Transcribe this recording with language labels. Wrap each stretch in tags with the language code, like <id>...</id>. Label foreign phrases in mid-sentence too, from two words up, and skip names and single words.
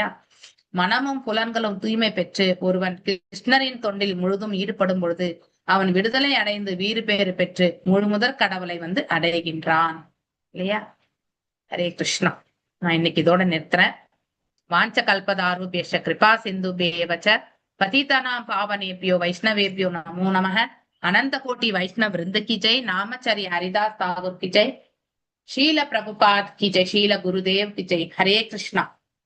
<ta>மனமும் புலன்களும் தூய்மை பெற்று ஒருவன் கிருஷ்ணரின் தொண்டில் முழுதும் ஈடுபடும் பொழுது அவன் விடுதலை அடைந்து வீறு பேறு பெற்று முழுமுதற் கடவுளை வந்து அடைகின்றான் இல்லையா? ஹரே கிருஷ்ணா. நான் இன்னைக்கு இதோட நிறுத்துறேன்.</ta> <sa>वाञ्छ कल्पतरुपेश कृपा सिन्धुपेवच्च पतितानाम् पावनेभ्यो वैष्णवेभ्यो नमो नमः.</sa> <hi>अनंत कोटि वैष्णव वृंद की जय. नामचर्य हरिदास ठाकुर की जय. शील प्रभुपाद की जय. शील गुरुदेव की जय. हरे कृष्णा.</hi>